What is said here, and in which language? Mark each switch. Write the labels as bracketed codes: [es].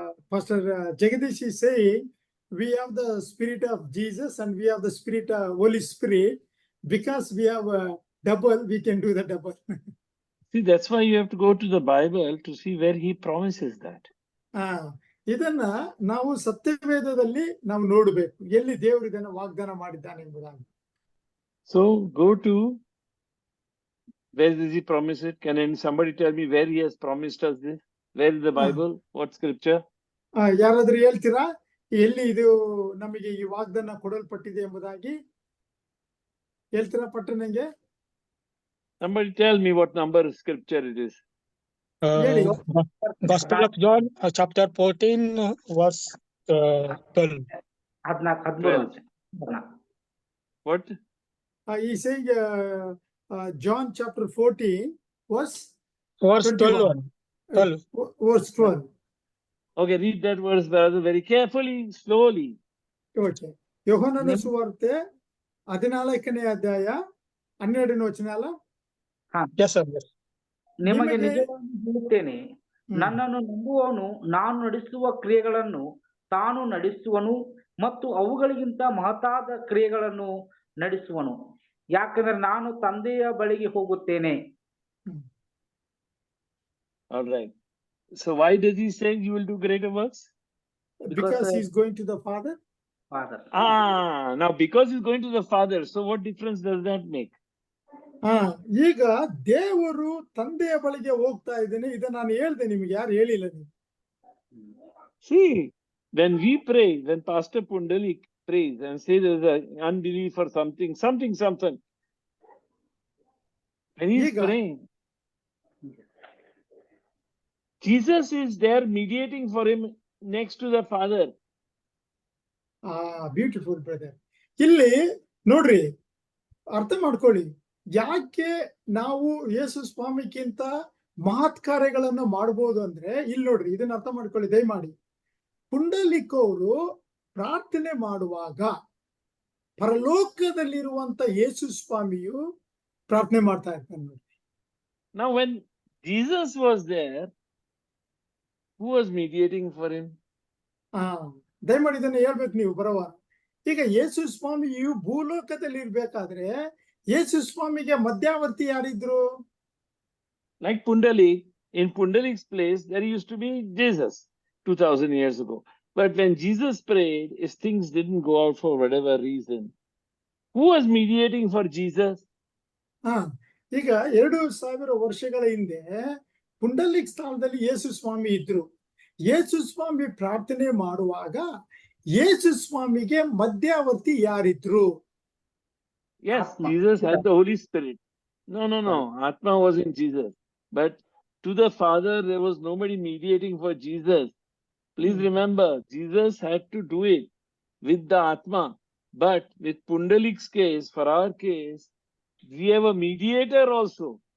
[en] Pastor Jagadish is saying, we have the Spirit of Jesus and we have the Spirit of Holy Spirit. Because we have a double, we can do the double. See, that's why you have to go to the Bible to see where he promises that. [kn] ಇದನ್ನ ನಾವು ಸತ್ಯವೇದದಲ್ಲಿ ನಾವು ನೋಡಬೇಕು, ಎಲ್ಲಿ ದೇವರು ಇದನ್ನ ವಾಗ್ದಾನ ಮಾಡಿದ್ದಾನೆ ಎಂಬುದಾಗಿ. [en] So go to, where does he promise it? Can somebody tell me where he has promised us this? Where is the Bible? What scripture? [kn] ಯಾರಾದ್ರೂ ಹೇಳ್ತೀರಾ ಎಲ್ಲಿ ಇದು ನಮಗೆ ಈ ವಾಗ್ದಾನ ಕೊಡಲ್ಪಟ್ಟಿದೆ ಎಂಬುದಾಗಿ? ಹೇಳ್ತೀರಾ ಪಟ್ಟಣಂಗೆ? [en] Somebody tell me what number scripture it is. Gospel of John, chapter 14, verse 12. 14. What? He's saying John chapter 14, verse 12. Verse 12. Okay, read that verse, brother, very carefully, slowly. Okay. [kn] ಯೋಹಾನನ ಸುವಾರ್ತೆ 14ನೇ ಅಧ್ಯಾಯ 12ನೇ ವಚನ ಅಲ್ಲ? [en] Yes, sir. Yes. [kn] ನಿಮಗೆ ನಿಜವಾಗಿ ಹೇಳುತ್ತೇನೆ, ನನ್ನನ್ನು ನಂಬುವವನು ನಾನು ನಡೆಸುವ ಕ್ರಿಯೆಗಳನ್ನು ತಾನು ನಡೆಸುವನು ಮತ್ತು ಅವುಗಳಿಗಿಂತ ಮಹತ್ತಾದ ಕ್ರಿಯೆಗಳನ್ನು ನಡೆಸುವನು, ಯಾಕಂದ್ರೆ ನಾನು ತಂದೆಯ ಬಳಿಗೆ ಹೋಗುತ್ತೇನೆ. [en] All right. So why does he say you will do greater works? Because he's going to the Father. Father. Now because he's going to the Father, so what difference does that make? [kn] ಈಗ ದೇವರು ತಂದೆಯ ಬಳಿಗೆ ಹೋಗ್ತಾ ಇದ್ದೇನೆ, ಇದನ್ನ ನಾನು ಹೇಳ್ದೆ, ನಿಮ್ಗೆ ಯಾರು ಹೇಳಿಲ್ಲ ನೀವು. [en] See, when we pray, when Pastor Pundalik prays and says there's an unbelief or something, when he's [kn] Ega. [en] praying, Jesus is there mediating for him next to the Father. Beautiful brother. [kn] ಇಲ್ಲಿ ನೋಡ್ರಿ, ಅರ್ಥ ಮಾಡ್ಕೊಳ್ಳಿ, ಯಾಕೆ ನಾವು ಯೇಸು ಸ್ವಾಮಿಗಿಂತ ಮಹತ್ ಕಾರ್ಯಗಳನ್ನ ಮಾಡ್ಬೋದು ಅಂದ್ರೆ, ಇಲ್ಲಿ ನೋಡ್ರಿ, ಇದನ್ನ ಅರ್ಥ ಮಾಡ್ಕೊಳ್ಳಿ ದಯಮಾಡಿ. ಪುಂಡಲಿಕ್ ಅವರು ಪ್ರಾರ್ಥನೆ ಮಾಡುವಾಗ ಪರಲೋಕದಲ್ಲಿರುವಂತ ಯೇಸು ಸ್ವಾಮಿಯು ಪ್ರಾರ್ಥನೆ ಮಾಡ್ತಾ ಇರ್ತಾನೆ ನೋಡ್ರಿ. [en] Now when Jesus was there, who was mediating for him? [kn] ದಯಮಾಡಿ ಇದನ್ನ ಹೇಳ್ಬೇಕು ನೀವು ಬರೋವಾರ. ಈಗ ಯೇಸು ಸ್ವಾಮಿಯು ಭೂಲೋಕದಲ್ಲಿ ಇರ್ಬೇಕಾದ್ರೆ ಯೇಸು ಸ್ವಾಮಿಗೆ ಮಧ್ಯವರ್ತಿ ಯಾರಿದ್ರು? [en] Like Pundalik, in Pundalik's place, there used to be Jesus 2000 years ago. But when Jesus prayed, if things didn't go out for whatever reason, who was mediating for Jesus? [kn] ಈಗ 2000 ವರ್ಷಗಳ ಹಿಂದೆ ಪುಂಡಲಿಕ್ ಸ್ಥಾನದಲ್ಲಿ ಯೇಸು ಸ್ವಾಮಿ ಇದ್ರು. ಯೇಸು ಸ್ವಾಮಿ ಪ್ರಾರ್ಥನೆ ಮಾಡುವಾಗ ಯೇಸು ಸ್ವಾಮಿಗೆ ಮಧ್ಯವರ್ತಿ ಯಾರಿದ್ರು? [en] Yes, [kn] Atma. [en] Jesus had the Holy Spirit. No. Atma was in Jesus. But to the Father, there was nobody mediating for Jesus. Please remember, Jesus had to do it with the Atma. But with Pundalik's case, for our case, we have a mediator also.